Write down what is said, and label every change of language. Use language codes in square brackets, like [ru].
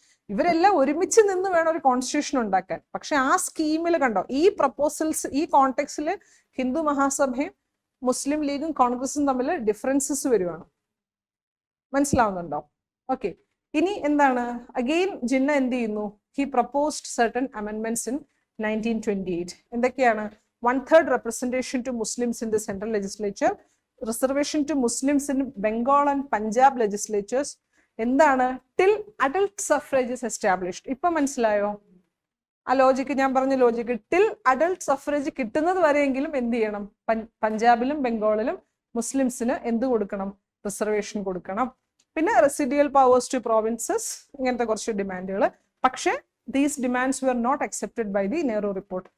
[ml] ഇവരെല്ലാം ഒരുമിച്ച് നിന്ന് വേണം ഒരു കോൺസ്റ്റിറ്റ്യൂഷൻ ഉണ്ടാക്കാൻ. പക്ഷെ ആ സ്കീമിൽ കണ്ടോ, ഈ പ്രപ്പോസൽസ്, ഈ കോണ്ടെക്സിൽ ഹിന്ദു മഹാസഭയും മുസ്ലിം ലീഗും കോൺഗ്രസും തമ്മിൽ ഡിഫറൻസസ് വരുവാണ്. മനസ്സിലാവുന്നുണ്ടോ? ഓക്കെ. ഇനി എന്താണ്, അഗെയിൻ ജിന്ന എന്ത് ചെയ്യുന്നു? [en] He proposed certain അമെൻമെന്റ്സ് in 1928. [ml] എന്തൊക്കെയാണ്? [en] 1/3 representation to Muslims in the central legislature, reservation to Muslims in Bengal and Punjab legislatures. [ml] എന്താണ്? [en] till adult suffrage is established. [ml] ഇപ്പൊ മനസ്സിലായോ ആ ലോജിക്ക്? ഞാൻ പറഞ്ഞ ലോജിക്ക്, [en] till adult suffrage [ml] കിട്ടുന്നത് വരെയെങ്കിലും എന്ത് ചെയ്യണം? പഞ്ചാബിലും ബംഗാളിലും മുസ്ലിംസിന് എന്ത് കൊടുക്കണം? റിസർവേഷൻ കൊടുക്കണം. പിന്നെ [en] residual powers to provinces, [ml] ഇങ്ങനത്തെ കുറച്ച് ഡിമാൻഡുകൾ. പക്ഷേ [en] These demands were not accepted by the Nehru report.